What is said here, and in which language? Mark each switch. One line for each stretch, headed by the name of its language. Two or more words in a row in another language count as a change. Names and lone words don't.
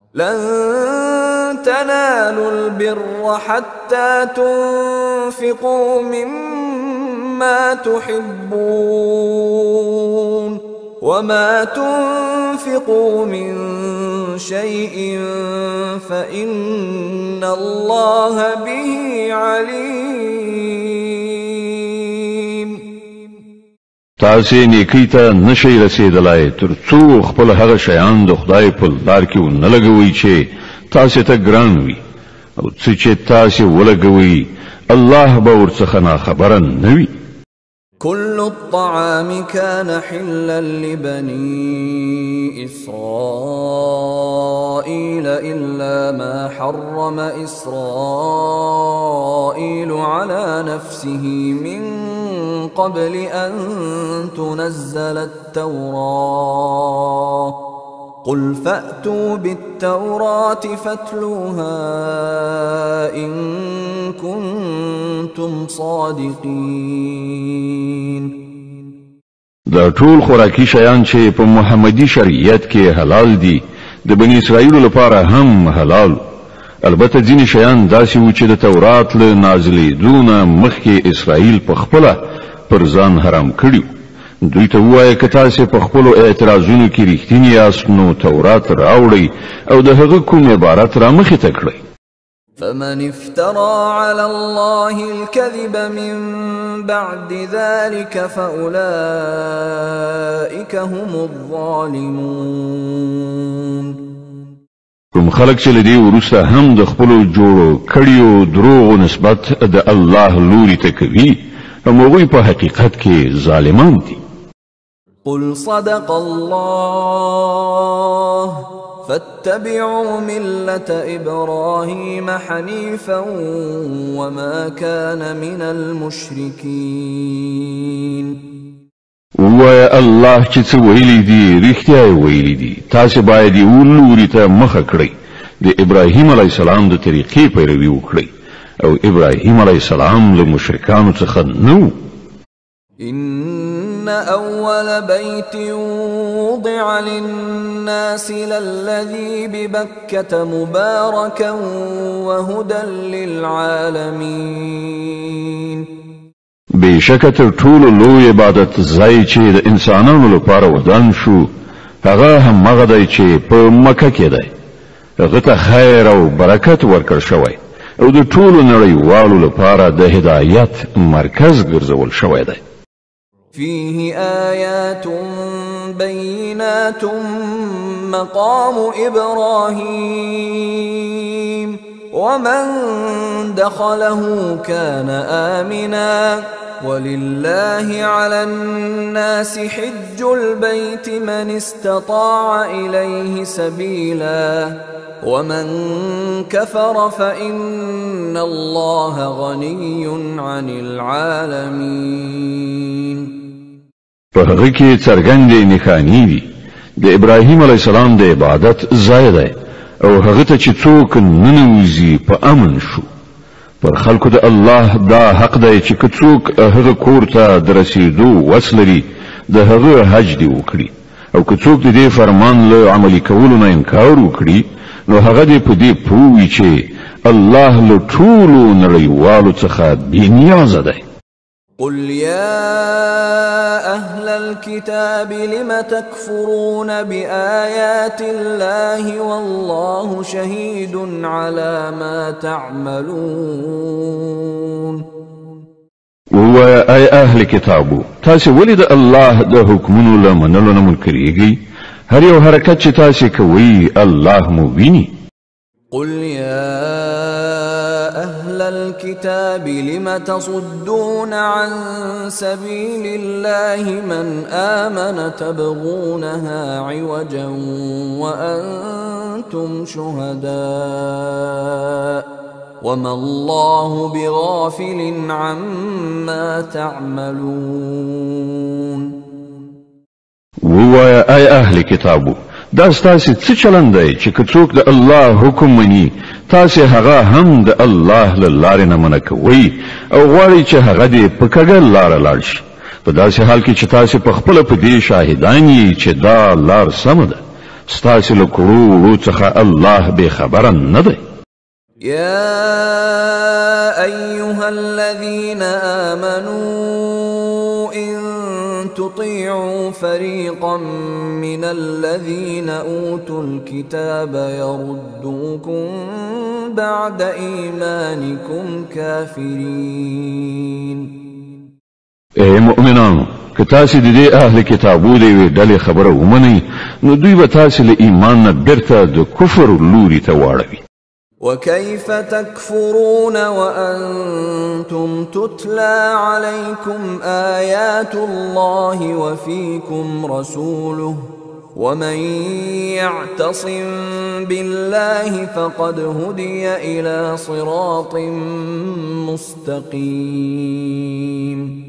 Arabic: لن تنالوا البر حتى تنفقوا مما تحبون وما تنفقوا من شيء فإن الله به عليم.
Pashto: تاسې نیکی ته نشئ رسېدلی تر څو خپل هغه شیان د خدای په لار کې ونه لګوئ چې تاسې ته ګران وي او څه چې تاسې ولګوئ الله به ورڅخه ناخبره نه وي.
Arabic: كل الطعام كان حلا لبني إسرائيل إلا ما حرم إسرائيل على نفسه من قبل أن تنزل التوراة قل فأتوا بالتوراة فاتلوها إن كنتم صادقين.
Pashto: دا ټول خوراکي شیان چې په محمدي شریعت کې حلال دي د بني اسرائیل لپاره هم حلال. البته ځینې شیان داسې وو چې د تورات له نازلېدو نه مخکې اسرائیل په خپله پر ځان حرام کړي. دوی ته ووایه که تاسې په خپلو اعتراضونو کې رښتیني یاست نو تورات راوړئ او د هغه کوم عبارت را مخې ته کړئ.
Arabic: فمن افترى على الله الكذب من بعد ذلك فأولئك هم الظالمون.
Pashto: کوم خلک چې له دې وروسته هم د خپلو جوړو کړیو دروغو نسبت د الله لوري ته کوي هغوی په حقیقت کې ظالمان دي.
Arabic: قل صدق الله فاتبعوا ملة إبراهيم حنيفا وما كان من المشركين.
Pashto: ووایه الله چې څه ویلي دي رښتیا یې ویلي دي. تاسې باید یې ولوري ته مخه کړئ د ابراهیم
Arabic: علیه السلام
Pashto: د طریقې پیروي وکړئ او ابراهیم
Arabic: علیه السلام
Pashto: له مشرکانو څخه نه.
Arabic: إن أول بيت وضع للناس للذي ببكة مباركا وهدى للعالمين.
Pashto: بشکه تر ټولو لوی عبادت ځای چې د انسانانو لپاره ودان شو هغه همغه دی چې په مکه کې دی. هغه ته خیر او برکت ورکړ شوی او د ټولو نړیوالو لپاره د هدایت مرکز ګرځول شوی دی.
Arabic: فيه آيات بينات مقام إبراهيم ومن دخله كان آمنا ولله على الناس حج البيت من استطاع إليه سبيلا ومن كفر فإن الله غني عن العالمين.
Pashto: په هغه کې څرګندې نښانې دي د ابراهیم
Arabic: علیه السلام
Pashto: د عبادت ځای دی او هغه ته چې څوک ننوځي په امن شو. پر خلکو د الله دا حق دی چې که څوک هغه کور ته د رسېدو وس لري د هغه حج دې وکړي او که څوک د دې فرمان له عملي کولو نه انکار وکړي نو هغه دې په دې پوه وي چې الله له ټولو نړیوالو څخه بېنیازه دی.
Arabic: قل يا أهل الكتاب لم تكفرون بآيات الله والله شهيد على ما تعملون.
Pashto: ووایه ای اهل کتابو تاسې ولې د الله د حکمونو له منلو نه منکرېږئ؟ هر یو حرکت چې تاسې کوئ الله مو ویني.
Arabic: قل يا أهل الكتاب لم تصدون عن سبيل الله من آمن تبغونها عوجا وأنتم شهداء وما الله بغافل عما تعملون.
Pashto: ووایه ای اهل کتابو دا ستاسې څه چلند دی چې که څوک د الله حکم مني تاسې هغه هم د الله له لارې نه منع کوئ او غواړئ چې هغه دې په کږه لاره لاړ شي په داسې حال کې چې تاسې په خپله په دې شاهدان یې چې دا لار سمه ده. ستاسې له کړو وړو څخه الله بې خبره نه دی.
Arabic: يا أيها الذين آمنوا إن تطيعوا فريقا من الذين أوتوا الكتاب يردوكم بعد إيمانكم كافرين.
Pashto: اے مؤمنانو، که تاسې د دې اهل کتابو د یوې ډلې خبره ومنئ نو دوی به تاسې له ایمان نه بیرته د کفر لوري ته واړوي.
Arabic: وكيف تكفرون وأنتم تتلى عليكم آيات الله وفيكم رسوله ومن يعتصم بالله فقد هدي إلى صراط مستقيم.